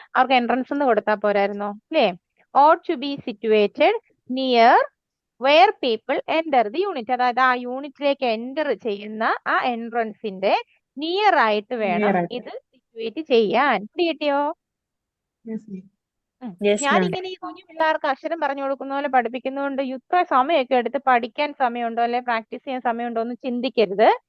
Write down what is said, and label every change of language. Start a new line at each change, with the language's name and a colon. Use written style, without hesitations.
Malayalam: അവർക്ക് എൻട്രൻസ് എന്ന് കൊടുത്താ പോരായിരുന്നോ അല്ലേ?
English: ought to be situated near where people enter the unit.
Malayalam: അതായത് ആ യൂണിറ്റിലേക്ക് എൻ്റർ ചെയ്യുന്ന ആ എൻട്രൻസിന്റെ നിയർ ആയിട്ട് വേണം ഇത് സിറ്റുവേറ്റ് ചെയ്യാൻ. കിട്ടിയോ? ഞാനിങ്ങനെ ഈ കുഞ്ഞു പിള്ളേർക്ക് അക്ഷരം പറഞ്ഞു കൊടുക്കുന്ന പോലെ പഠിപ്പിക്കുന്നതുകൊണ്ട് ഇത്ര സമയമൊക്കെ എടുത്ത് പഠിക്കാൻ സമയമുണ്ടോ അല്ലെ പ്രാക്ടീസ് ചെയ്യാൻ സമയമുണ്ടോ എന്ന് ചിന്തിക്കരുത്.